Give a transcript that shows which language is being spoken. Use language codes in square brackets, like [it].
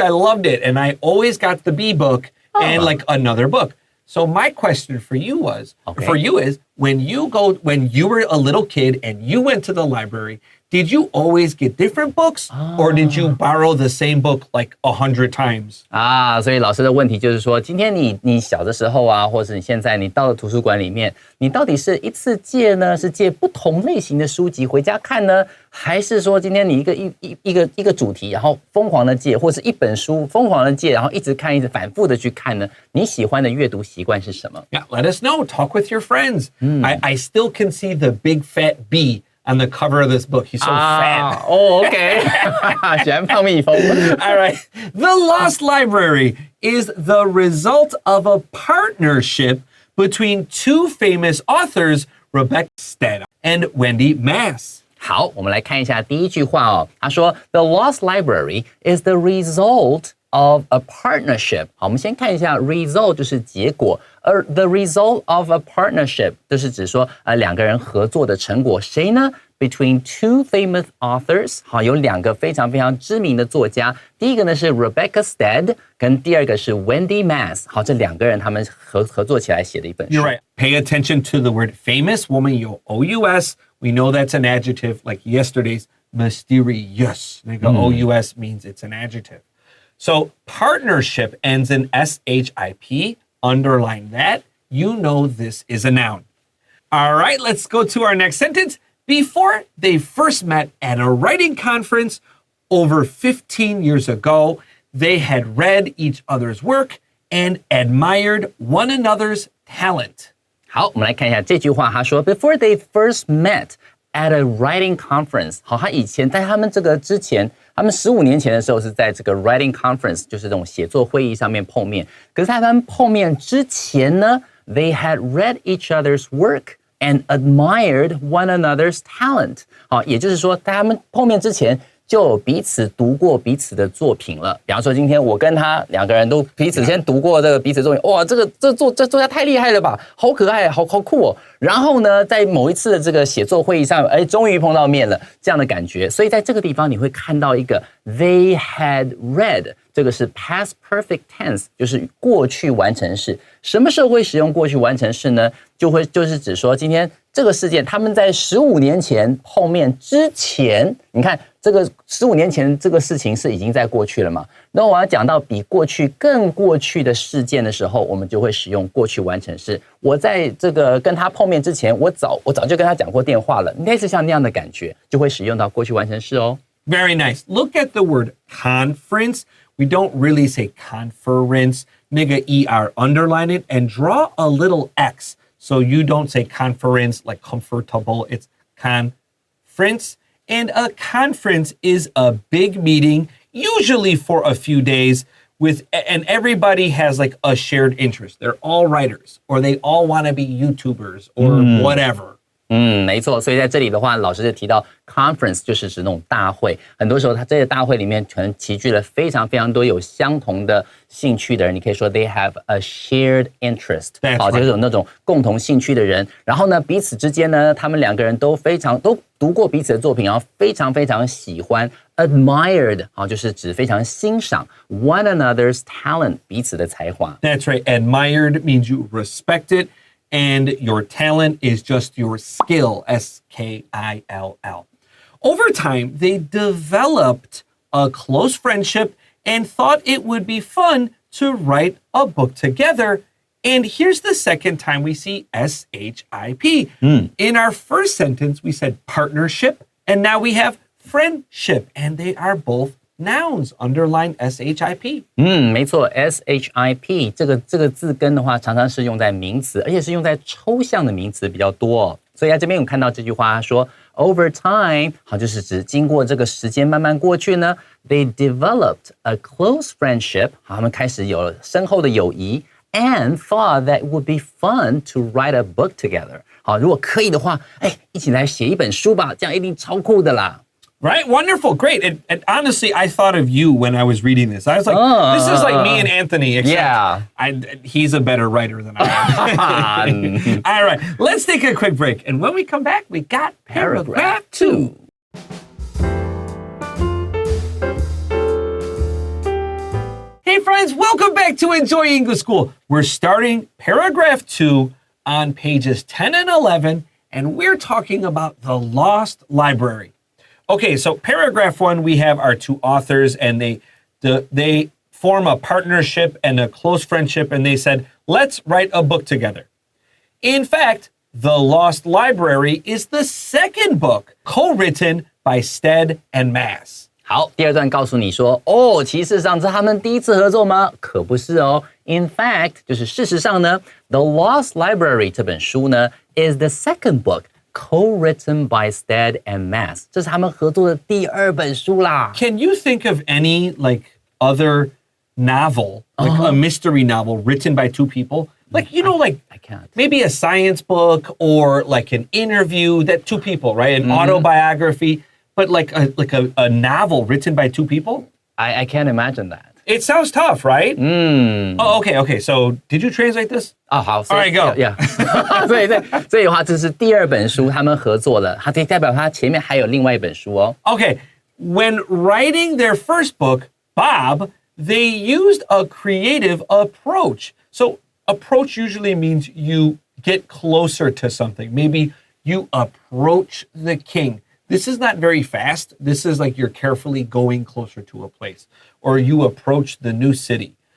[en] I loved it, and I always got the bee book and like another book. So my question for you is, when you were a little kid and you went to the library, did you always get different books or did you borrow the same book like 100 times? [zh] 所以老师的问题就是说，今天你小的时候啊，或者你现在你到了图书馆里面，你到底是一次借呢，是借不同类型的书籍回家看呢，还是说今天你一个主题，然后疯狂的借，或是一本书疯狂的借，然后一直看，一直反复的去看呢？你喜欢的阅读习惯是什么？ [en] Yeah, let us know. Talk with your friends. I still can see the big fat bee on the cover of this book. He's so fat. [zh] OK 喜欢胖蜜蜂。 [en] All right. The Lost Library is the result of a partnership between two famous authors, Rebecca Stead and Wendy Mass. [zh] 好，我们来看一下第一句话哦。他说 [en] The Lost Library is the result of a partnership. [zh] 好，我们先看一下 result 就是结果，而 the result of a partnership 就是指说两个人合作的成果，谁呢？ Between two famous authors，好，有两个非常非常知名的作家。第一个呢是 Rebecca Stead， 跟第二个是 Wendy Mass。好，这两个人他们合作起来写的一本书。 [en] You're right. Pay attention to the word famous. [zh] 我们有 [en] OUS. We know that's an adjective, like yesterday's mysterious. [zh] 那个 [en] OUS means it's an adjective. So partnership ends in SHIP. Underline that. You know this is a noun. All right, let's go to our next sentence. Before they first met at a writing conference over 15 years ago, they had read each other's work and admired one another's talent. [zh] 好，我们来看一下这句话，他说 [en] Before they first met at a writing conference. [zh] 好，他以前在他们这个之前，他们15年前的时候是在这个 [en] writing conference， [zh] 就是这种写作会议上面碰面。可是在他们碰面之前呢 [en] ，they had read each other's work.And admired one another's talent. [zh] 好，也就是说，在他们碰面之前就有彼此读过彼此的作品了。比方说，今天我跟他两个人都彼此先读过这个彼此作品，哇，这作家太厉害了吧，好可爱，好酷哦。然后呢，在某一次的这个写作会议上，终于碰到面了，这样的感觉。所以在这个地方你会看到一个 [en] they had read， [zh] 这个是 [en] past perfect tense， [zh] 就是过去完成式。什么时候会使用过去完成式呢？就是指说今天这个事件，他们在15年前碰面之前，你看这个15年前这个事情是已经在过去了嘛？那我要讲到比过去更过去的事件的时候，我们就会使用过去完成式。我在这个跟他碰面之前，我早就跟他讲过电话了，类似像那样的感觉，就会使用到过去完成式哦。 [en] Very nice. Look at the word conference. We don't really say conference. [zh] 那个 [en] ER, underline it and draw a little X. So you don't say conference like comfortable. It's conference. And a conference is a big meeting, usually for a few days, and everybody has like a shared interest. They're all writers, or they all want to be YouTubers, or whatever. [zh] 没错，所以在这里的话，老师就提到 conference 就是指那种大会。很多时候，他这些大会里面可能齐聚了非常非常多有相同的兴趣的人。你可以说 [en] they have a shared interest， [zh] 好，就是有那种共同兴趣的人。然后呢，彼此之间呢，他们两个人都读过彼此的作品，然后非常非常喜欢 admired， 好，就是指非常欣赏 [en] one another's talent， [zh] 彼此的才华。 [en] That's right. Admired means you respect it.And your talent is just your skill, S-K-I-L-L. Over time, they developed a close friendship and thought it would be fun to write a book together. And here's the second time we see S-H-I-P. In our first sentence, we said partnership, and now we have friendship, and they are both nouns. Underline S-H-I-P. [zh] 没错 ，S-H-I-P 这个字根的话，常常是用在名词，而且是用在抽象的名词比较多哦。所以在这边我看到这句话说 ， [en] over time， [zh] 好，就是指经过这个时间慢慢过去呢 ， [en] they developed a close friendship， [zh] 好，他们开始有了深厚的友谊 ， [en] and thought that it would be fun to write a book together。 [zh] 好，如果可以的话，一起来写一本书吧，这样一定超酷的啦。 [en] Right? Wonderful. Great. And honestly, I thought of you when I was reading this. I was like, this is like me and Anthony, except he's a better writer than I am. All right. Let's take a quick break. And when we come back, we got paragraph 2. Hey, friends. Welcome back to Enjoy English School. We're starting paragraph 2 on pages 10 and 11, and we're talking about the lost library. Okay, so paragraph 1, we have our two authors, and they form a partnership and a close friendship, and they said, let's write a book together. In fact, The Lost Library is the second book co-written by Stead and Mass. [zh] 好，第二段告诉你说，其实上是他们第一次合作吗？可不是哦。 [en] In fact， [zh] 就是事实上呢，《The Lost Library》这本书呢 [en] is the second book co-written by Stead and Mass。 [zh] 这是他们合作的第二本书啦。 [en] Can you think of any other novel, a mystery novel written by two people? I can't. Maybe a science book or an interview that two people, right? An autobiography, but a novel written by two people? I can't imagine that. It sounds tough, right? Oh, okay. So did you translate this? [zh] 好 [en] All right, go. Yeah. [zh] 所以的话，这是第二本书，他们合作了，它可以代表它前面还有另外一本书哦。 [en] Okay. When writing their first book, Bob, they used a creative approach. So approach usually means you get closer to something. Maybe you approach the king. This is not very fast. This is you're carefully going closer to a place. Or you approach the new city.